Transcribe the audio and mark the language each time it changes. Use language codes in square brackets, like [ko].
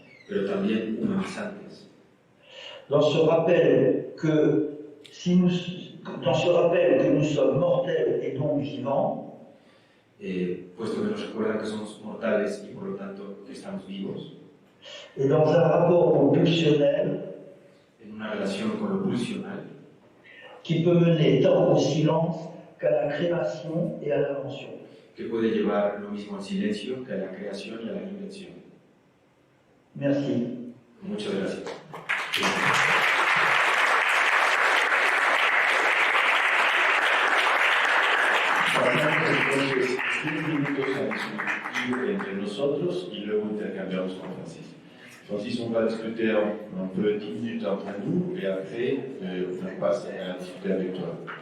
[es] pero también humanizantes. [fr] Dans ce rappel que nous sommes mortels et donc vivants, [es] Puesto que nos recuerdan que somos mortales y por lo tanto que estamos vivos, [fr] et dans un rapport au pulsionnel [es] en una relación con lo pulsional, [fr] qui peut mener tant au silence qu'à la création et à l'invention. [es] que puede llevar lo mismo al silencio que a la creación y a la invención. [fr] Merci. [es] Muchas gracias. Pasamos entonces 5 minutos a discutir entre nosotros y luego intercambiamos con Francisco. [fr] Francis, on va discuter un peu 10 minutes entre nous et après on passe à discuter avec toi.